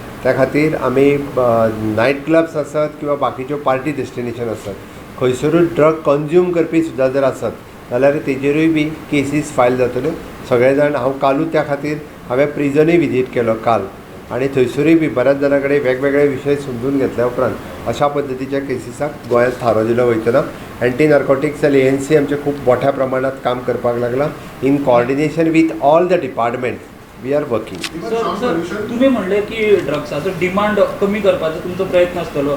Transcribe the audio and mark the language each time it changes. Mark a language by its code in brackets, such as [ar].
[gom] त्या खातीर आमी नायट क्लब्स आसत किंवा बाकीच्यो पार्टी डेस्टिनेशन आसत, खंयसरूय ड्रग कंज्यूम करपी सुद्दां जर आसत जाल्यार तेजेरूय बी केसीस फायल जातल्यो. सगळे जाण हांव कालूच त्या खातीर हांवें प्रिजनूय विजीट केलो काल, आनी थंयसरूय बी बऱ्याच जाणां कडेन वेगवेगळे विशय समजून घेतल्या उपरांत अशा पद्दतीच्या केसीसाक गोंयांत थारो दिलो वयतना. एंटी नार्कोटीक सेल ANC आमचे खूब मोठ्या प्रमाणात काम करपाक लागला. [en] In coordination with all the department we are working. [gom] तुम्ही म्हणले की ड्रग्साचो डिमांड कमी करपाचो तुमचो प्रयत्न आसतलो.